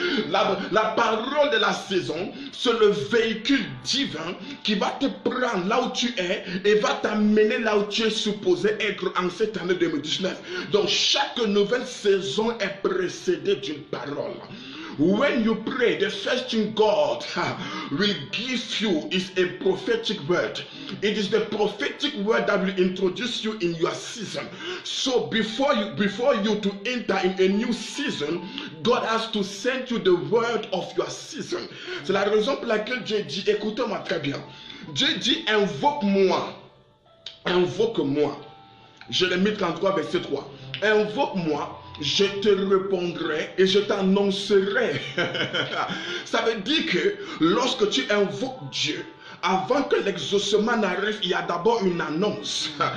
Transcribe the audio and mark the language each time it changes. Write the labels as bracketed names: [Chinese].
[French] La parole de la saison, c'est le véhicule divin qui va te prendre là où tu es et va t'amener là où tu es supposé être en cette année 2019. Donc chaque nouvelle saison est précédée d'une parole. [English] When you pray, the first thing God will give you is a prophetic word. It is the prophetic word that will introduce you in your season. So before you to enter in a new season, God has to send you the word of your season. [French] C'est la raison pour laquelle Dieu dit, écoutez-moi très bien. Dieu dit, invoque-moi invoque-moi. Jérémie 33, verset 3. Invoque-moi, je te répondrai et je t'annoncerai. Ça veut dire que lorsque tu invoques Dieu, avant que l'exaucement n'arrive, il y a d'abord une annonce.